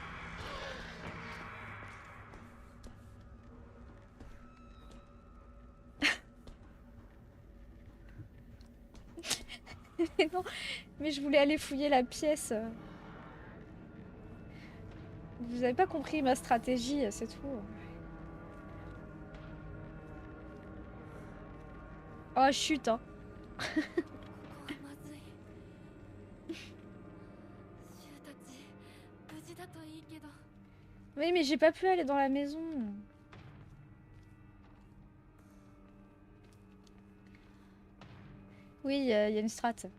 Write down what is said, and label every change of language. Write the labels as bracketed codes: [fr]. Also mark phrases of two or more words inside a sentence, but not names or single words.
[fr] Mais non, mais je voulais aller fouiller la pièce. Vous avez pas compris ma stratégie, c'est tout. Oh, chut, hein. [ja] ここはまずいシュウたち無事だといいけど [fr] Oui, mais j'ai pas pu aller dans la maison. Oui, il y a une strat.